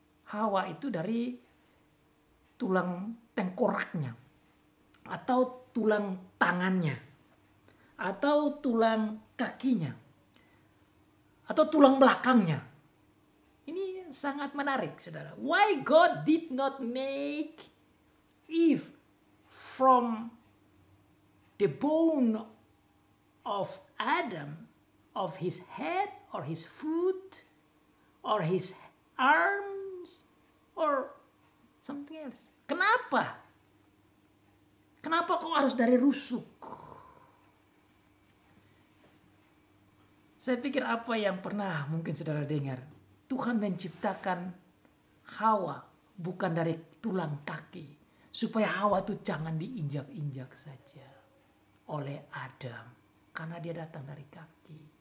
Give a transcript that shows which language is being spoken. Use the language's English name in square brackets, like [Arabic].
[Indonesian] Hawa itu dari tulang tengkoraknya, atau tulang tangannya, atau tulang kakinya, atau tulang belakangnya. Ini sangat menarik, saudara. [English] Why God did not make Eve from the bone of Adam, of his head or his foot or his arms or something else. [Indonesian] Kenapa? Kenapa kok harus dari rusuk? Saya pikir apa yang pernah mungkin saudara dengar, Tuhan menciptakan Hawa bukan dari tulang kaki, supaya Hawa itu jangan diinjak-injak saja oleh Adam, karena dia datang dari kaki.